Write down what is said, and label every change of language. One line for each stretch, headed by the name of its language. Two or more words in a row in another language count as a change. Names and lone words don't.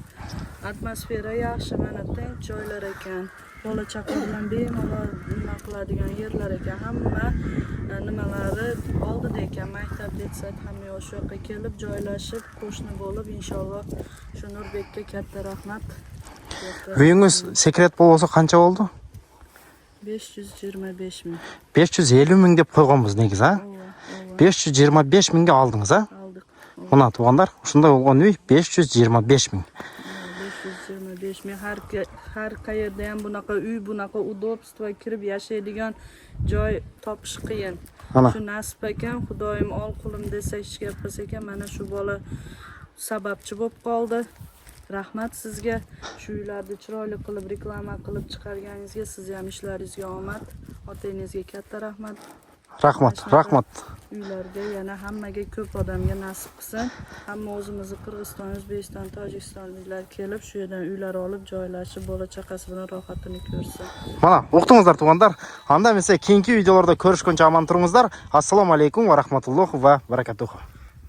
Uzbek: Atmosfera yaxshi, mana tinch joylar ekan. Bola chaqa bilan bemalol nima qiladigan yerlar ekan. Hamma nimalari oldida ekan. Maktab, detsat hamma shu yoqqa kelib joylashib, qo'shni bo'lib, inshaalloh shu Nurbekka katta rahmat.
Kyrgyz: Үйүңүз секрет болбосо канча болду?
Uzbek: 525 ming.
Kyrgyz: 550 миң деп койгонбуз негизи, 525 миңге алдыңыз,
Uzbek: Aldık.
Kyrgyz: Мына туугандар, ушундай болгон үй 525 миң.
Uzbek: 525 ming. Har qayerda ham bunaqa uy, bunaqa удобство kirib yashaydigan joy topish qiyin. Ana. Shu nasib ekan, Xudoyim ol qulim desa hech gap qilsa ekan, mana shu bola sababchi bo'lib qoldi. Rahmat sizga. Shu uylarni chiroyli qilib reklama qilib chiqarganingizga, siz ham ishlaringizga omad. Otangizga katta rahmat. Rahmat. Uylarga yana hammaga ko'p odamga nasib qilsin. Hamma o'zimizni Qirg'iziston, O'zbekiston, Tojikistonliklar kelib shu yerdan uylar olib joylashib, bola chaqasi bilan rohatini ko'rsin. Mana,
Kyrgyz: уктуңуздар туугандар. Анда эмесе кийинки видеолордо көрүшкөнчө аман туруңуздар.
Arabic: السلام عليكم ورحمة الله وبركاته.